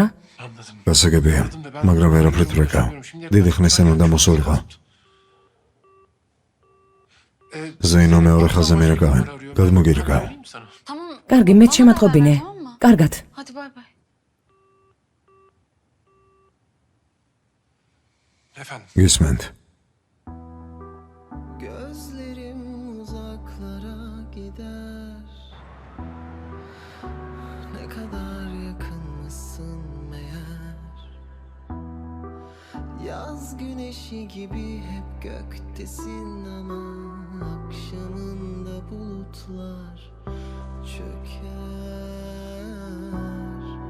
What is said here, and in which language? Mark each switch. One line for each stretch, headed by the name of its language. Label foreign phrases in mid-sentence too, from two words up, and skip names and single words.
Georgian: გასაგებია, მაგრამ ვერაფრით ვეკავ. დიდი ხნის წინ უნდა მოსულიყო. ზეინო მეორე ხაზზე მირეკავენ. გადმოგირეკავ. კარგი, მეც შემატყობინე. კარგად. გისმენთ.
Turkish: Yaz güneşi gibi hep göktesin ama akşamında bulutlar çöker.